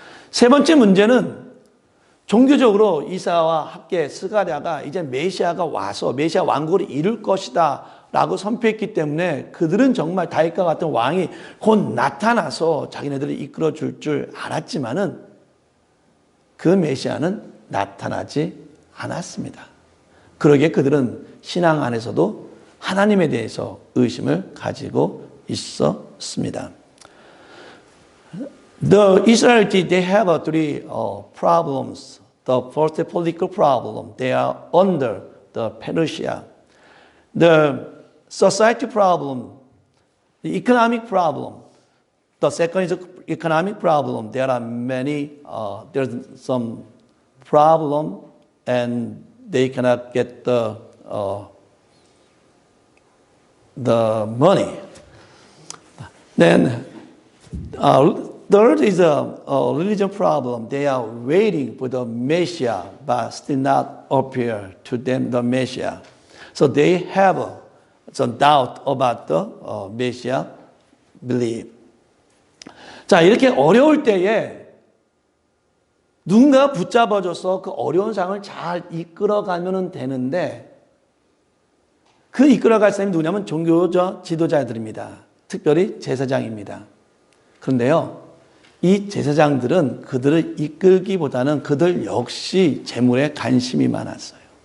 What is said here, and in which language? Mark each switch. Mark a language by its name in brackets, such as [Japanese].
[Korean] 세 번째 문제는 종교적으로 이사야와 함께 스가랴가 이제 메시아가 와서 메시아 왕국을 이룰 것이다 라고 선포했기 때문에 그들은 정말 다윗과 같은 왕이 곧 나타나서 자기네들을 이끌어 줄 줄 알았지만은 그 메시아는 나타나지 않았습니다. 그러기에 그들은 신앙 안에서도 하나님에 대해서 의심을 가지고 있었습니다. [English] The Israelites, they have three problems. The first political problem, they are under the Persia. The society problem, the economic problem. The second is the economic problem. There are many, there's some problem and they cannot get the money. Then third is a religion problem. They are waiting for the Messiah, but still not appear to them the Messiah. So they have some doubt about the Messiah belief. [Korean] 자, 이렇게 어려울 때에 누군가 붙잡아줘서 그 어려운 상황을 잘 이끌어가면 되는데 그 이끌어갈 사람이 누구냐면 종교적 지도자들입니다. 특별히 제사장입니다. 그런데요, 이 제사장들은 그들을 이끌기보다는 그들 역시 재물에 관심이 많았어요.